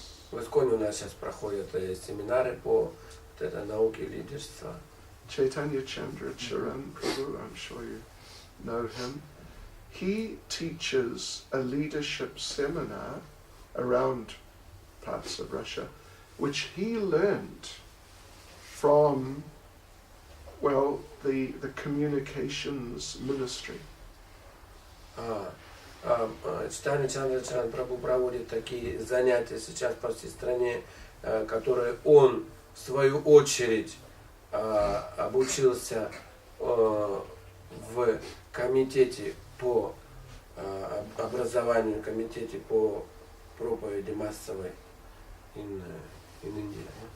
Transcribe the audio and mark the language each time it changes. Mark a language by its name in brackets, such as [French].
[Russian] В ИСККОНе у нас сейчас проходят семинары по вот этой науке лидерства. [English] Chaitanya Chandra Charan Prabhu, I'm sure you know him. He teaches a leadership seminar around parts of Russia, which he learned from, well, the communications ministry. [Russian] Чайтанья Чандра Прабху проводит такие занятия сейчас по всей стране, которые он в свою очередь обучился в комитете по образованию, комитете по проповеди массовой [English] in India.